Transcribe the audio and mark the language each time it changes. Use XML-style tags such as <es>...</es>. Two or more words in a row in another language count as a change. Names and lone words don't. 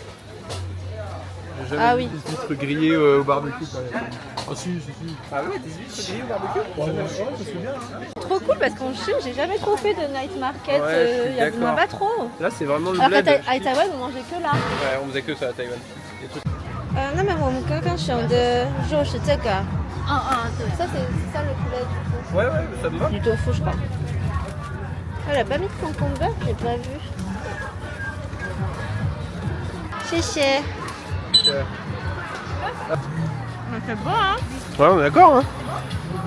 <fr>J'ai jamais Ah vu oui. des huîtres grillées au barbecue. Ah si. Ah ouais, des huîtres grillées au barbecue? Ouais, ça se fait bien. Hein. Trop cool parce qu'en Chine, j'ai jamais trop fait de</fr> <en>night market.</en> <fr>Ouais, je suis Il y en a d'accord. pas trop. Là, c'est vraiment le Alors qu'à bled. à Taïwan, on mangeait que là. Ouais, on faisait que ça à Taïwan. Des trucs.</fr> <zh>那么我们刚刚选的肉是这个，对。</zh> <fr>ça c'est ça le poulet du coup. Ouais, ouais, ça me va. Du tofu je crois. Elle a pas mis de concombre, j'ai pas vu.</fr> <zh>谢谢.</zh> <fr>C'est bon hein. Ouais, on est d'accord, hein.</fr>